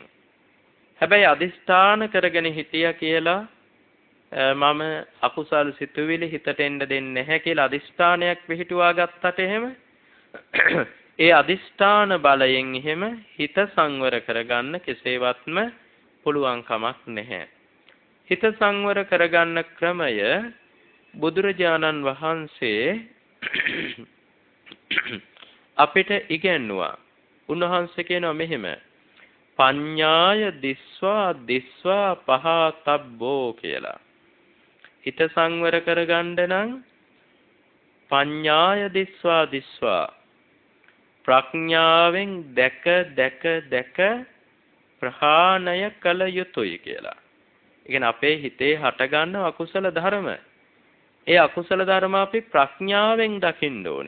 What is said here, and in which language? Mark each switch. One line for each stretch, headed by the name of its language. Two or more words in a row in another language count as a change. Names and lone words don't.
Sinhala: හැබැයි අදිෂ්ඨාන කරගෙන හිටියා කියලා මම අකුසල් සිතුවිලි හිතට එන්න දෙන්නේ නැහැ කියලා අදිෂ්ඨානයක් පිළිටුවා ගත්තට එහෙම ඒ අදිෂ්ඨාන බලයෙන් එහෙම හිත සංවර කරගන්න කෙසේවත්ම පුළුවන් කමක් නැහැ. හිත සංවර කරගන්න ක්‍රමය බුදුරජාණන් වහන්සේ අපිට ඉගැන්නුවා. උන්වහන්සේ කියනවා මෙහෙම:
Pali: පඤ්ඤාය දිස්වා පහතබ්බෝ කියලා.
Sinhala: හිත සංවර කරගන්න නම්
Pali: පඤ්ඤාය දිස්වා
Sinhala: ප්‍රඥාවෙන් දැක ප්‍රහාණය කළ යුතුයි කියලා. ඒ කියන්නේ අපේ හිතේ හටගන්න අකුසල ධර්ම, ඒ අකුසල ධර්ම අපි ප්‍රඥාවෙන් දකින්න ඕනේ.